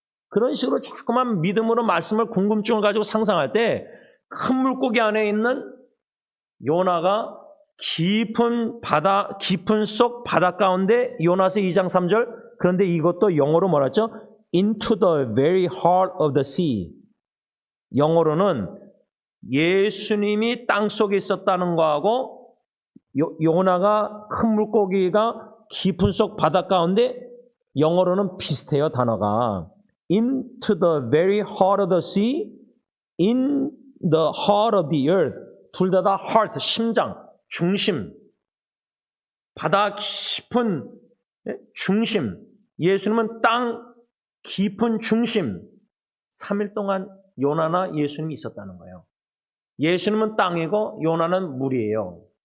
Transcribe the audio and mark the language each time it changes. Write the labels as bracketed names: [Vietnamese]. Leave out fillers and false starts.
[Korean] 그런 식으로 자꾸만 믿음으로 말씀을 궁금증을 가지고 상상할 때 큰 물고기 안에 있는 요나가 깊은 속 바다 가운데 요나서 2장 3절 그런데 이것도 영어로 뭐라 했죠? [English] Into the very heart of the sea. [Korean] 영어로는 예수님이 땅속에 있었다는 거하고 요나가 큰 물고기가 깊은 속 바다 가운데 영어로는 비슷해요, 단어가. [English] Into the very heart of the sea, in the heart of the earth. [Korean] 둘 다 heart, 심장, 중심. 바다 깊은 중심. 예수님은 땅 깊은 중심. 3일 동안 요나나 예수님이 있었다는 거예요. 예수님은 땅이고 요나는 물이에요.